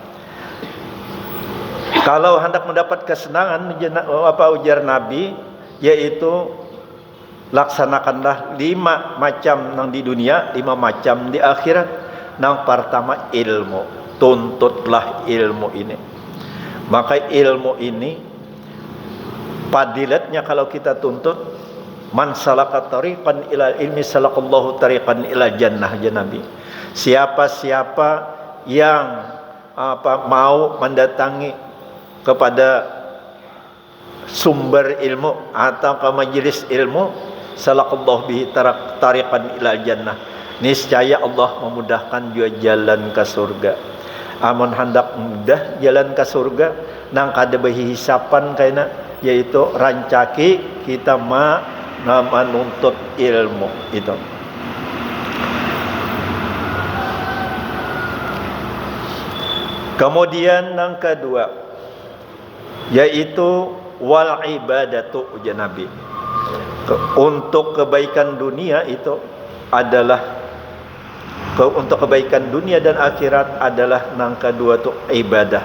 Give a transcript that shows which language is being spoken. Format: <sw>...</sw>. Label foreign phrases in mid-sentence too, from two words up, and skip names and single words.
<bjn>Kalau hendak mendapat kesenangan, ujar Nabi, yaitu laksanakanlah 5 macam nang di dunia, 5 macam di akhirat. Nang pertama ilmu, tuntutlah ilmu ini.</bjn> <id>Maka ilmu ini fadilatnya kalau kita tuntut,</id> <ar>من سلك طريقا إلى العلم سلك الله طريقا إلى الجنة يا نبي.</ar> <id>Siapa-siapa yang mau mendatangi kepada sumber ilmu atau ke majelis ilmu,</id> <ar>سلك الله به طريقا إلى الجنة,</ar> <id>niscaya Allah memudahkan dia jalan ke surga.</id> <bjn>Amun hendak mudah jalan ke surga nang kada berhisapan kaina, yaitu rancaki kita menuntut ilmu itu.</bjn> <id>Kemudian yang kedua yaitu</id> <ar>والعبادة,</ar> <id>ujar Nabi. Untuk kebaikan dunia itu adalah untuk kebaikan dunia dan akhirat adalah yang kedua tu ibadah.</id>